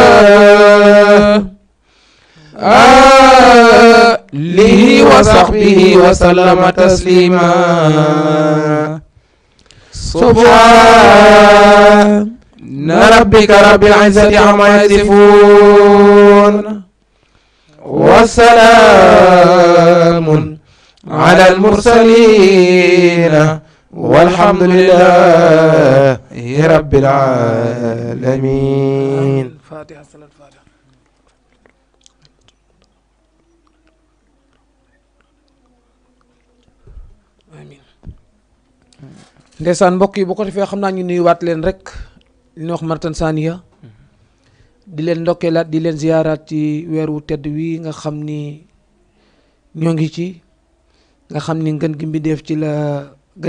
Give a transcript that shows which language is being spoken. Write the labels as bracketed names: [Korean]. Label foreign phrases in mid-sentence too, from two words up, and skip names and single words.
[Arabic] آله وصحبه وسلم تسليما سبحان ربك رب العزة عما يصفون وسلام على المرسلين والحمد لله رب العالمين. فاتحة صلاة الفاتحة. amiin. [Wolof] ndeysaan mbokk yi bu ko defee xam naa ñu nuyuwaat leen rek li ñuy wax [Arabic] مرة ثانية [Wolof] di leen ndokkeelaat di leen ziyaaraat ci weeru tedd wi nga xam ni ñoo ngi ci nga xam ni ngën gi mbindeef ci la gane